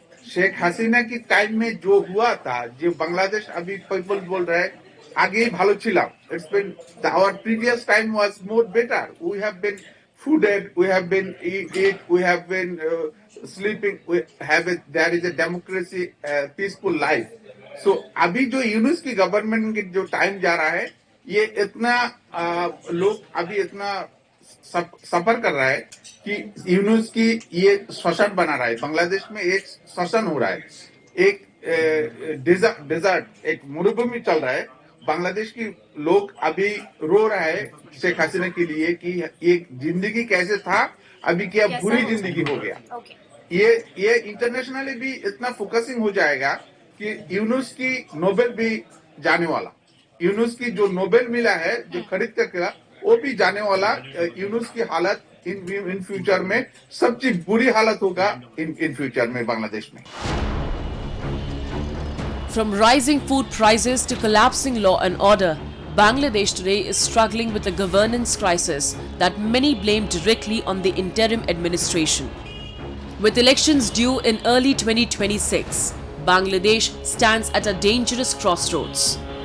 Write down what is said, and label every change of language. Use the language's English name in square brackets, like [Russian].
[Hindi] शेख हसीना की टाइम में जो हुआ था, जो बांग्लादेश अभी पीपल बोल रहे हैं [Bangla] आगे भालो छिला. [English] It's been our previous time was more better. We have been fooded, we have been eat, we have been sleeping. There is a democracy, peaceful life. [Hindi] So अभी जो यूनुस की गवर्नमेंट की जो टाइम जा रहा है, ये इतना लोग अभी इतना सफर कर रहा है कि यूनुस की ये शोषण बना रहा है. बांग्लादेश में एक शोषण हो रहा है, एक डेजर्ट, एक मरुभूमि चल रहा है. बांग्लादेश की लोग अभी रो रहा है शेख हसीना के लिए कि एक जिंदगी कैसे था, अभी क्या बुरी जिंदगी हो गया. ये इंटरनेशनली भी इतना फोकसिंग हो जाएगा कि यूनुस की नोबेल भी जाने वाला. यूनुस की जो नोबेल मिला है, जो खरीद करके वो भी जाने वाला. यूनुस की हालत इन फ्यूचर में सबसे बुरी हालत होगा इन फ्यूचर में बांग्लादेश में. [English] From rising food prices to collapsing law and order, Bangladesh today is struggling with a governance crisis that many blame directly on the interim administration. With elections due in early 2026, Bangladesh stands at a dangerous crossroads.